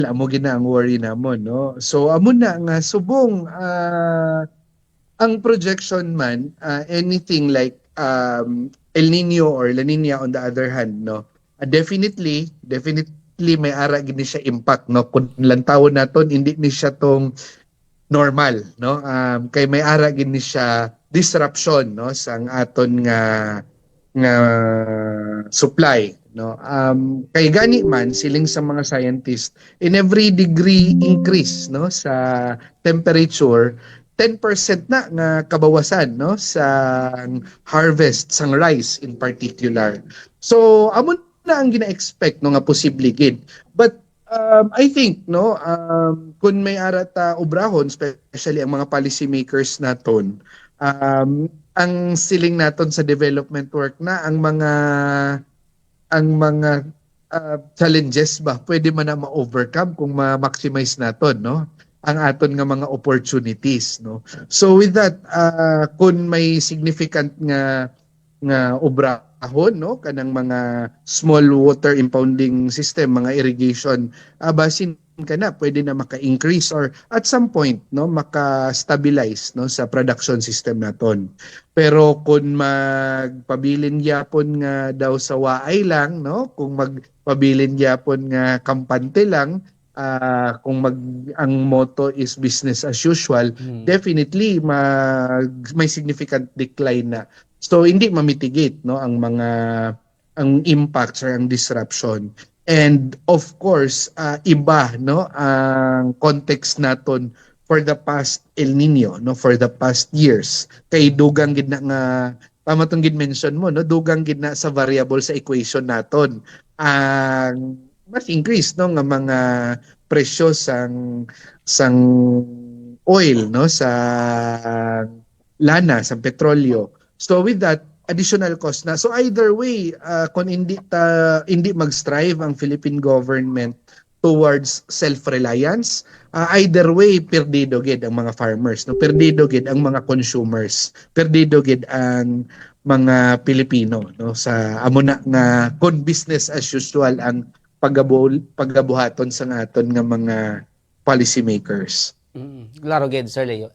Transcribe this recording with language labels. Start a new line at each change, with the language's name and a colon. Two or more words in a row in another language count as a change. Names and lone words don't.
Hiligaynon: amo gina ang worry namon, no? So amo na nga subong ang projection man,
English: anything like El Nino or La Nina on the other hand, no?
Hiligaynon: Definitely may ara gini siya impact, no? Kung lantawon naton hindi ni siya tong normal, no? Kay may ara gini siya disruption, no, sang aton nga supply, no. Kay gani man siling sa mga scientist,
English: in every degree increase,
Hiligaynon: no, sa temperature, 10% na nga kabawasan, no, sa harvest sang rice in particular. So amo na ang gina-expect, no, nga posible gid.
English: But I think,
Hiligaynon: no, kung may arata obrahon, especially ang mga
English: policy makers
Hiligaynon: naton, ang siling naton sa
English: development work
Hiligaynon: na ang mga challenges ba pwede man na ma-overcome kung ma-maximize naton, no, ang aton nga mga opportunities, no.
English: So with that,
Hiligaynon: kung may significant nga obrahon, no, kanang mga small
English: water impounding system,
Hiligaynon: mga irrigation, basin ka na pwede na maka-increase
English: or at some point,
Hiligaynon: no, maka-stabilize, no, sa production system naton. Pero kung magpabilin gyapon nga daw sa waay lang, no, kung magpabilin gyapon nga kampante lang, kung ang motto is
English: business as usual,
Hiligaynon: definitely may significant decline na. So hindi mamitigate, no, ang impacts or ang disruption.
English: And of course,
Hiligaynon: iba, no, ang context naton
English: for the past El Nino,
Hiligaynon: no,
English: for the past years.
Hiligaynon: Kay dugang gid na nga tama tong gid mention mo, no, dugang gid na sa variable sa equation naton ang mas increase, no, nga mga presyo sang oil, no, sa lana, sa petrolyo.
English: So with that, additional cost na. So either way,
Hiligaynon: kung hindi mag-strive ang
English: Philippine government towards self-reliance, either way
Hiligaynon: perdido gid ang mga farmers, no, perdido gid ang mga consumers, perdido gid ang mga Pilipino, no, sa amo na nga kung
English: business as usual
Hiligaynon: ang pagabuhaton sa aton nga mga
English: policy makers.
Hiligaynon: Klaro gid, Sir Leo.